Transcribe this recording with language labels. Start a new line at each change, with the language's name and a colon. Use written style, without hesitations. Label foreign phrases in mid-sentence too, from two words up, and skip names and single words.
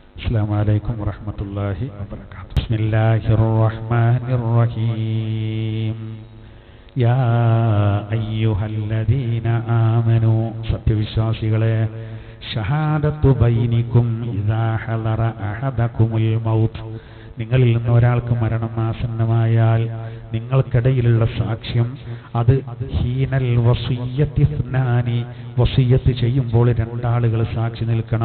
Arabic: السلام عليكم ورحمة الله وبركاته. بسم الله الرحمن الرحيم. يا أيها الذين آمنوا
Malayalam: സത്യവിശ്വാസികളെ
Arabic: شهادة بينكم إذا حضر أحدكم الموت,
Malayalam: നിങ്ങളിൽ നിന്ന് ഒരാൾക്ക് മരണം ആസന്നമായാൽ നിങ്ങൾക്കിടയിലുള്ള സാക്ഷ്യം അത്
Arabic: حين الوصية اثنان,
Malayalam: വസിയ്യത്ത് ചെയ്യുമ്പോൾ രണ്ടാളുകൾ സാക്ഷി നിൽക്കണം.